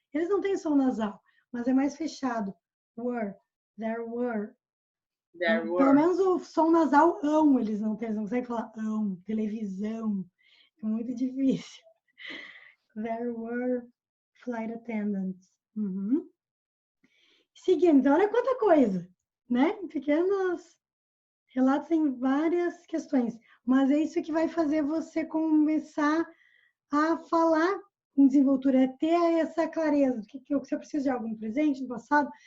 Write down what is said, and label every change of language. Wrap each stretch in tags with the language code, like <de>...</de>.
<pt>Eles não têm som nasal, mas é mais fechado. Were, there were.</pt> <en>There</en> <pt>Pelo</pt> <en>were.</en> <pt>menos o som nasal ão, eles não têm, eles não conseguem falar ão, televisão. É muito difícil.</pt> <en>There were flight attendants. Uhum.</en> <pt>Seguindo, então olha quanta coisa, né? Pequenos relatos em várias questões. Mas é isso que vai fazer você começar a falar com desenvoltura, é ter essa clareza do que você precisa de algo no presente, no passado.</pt>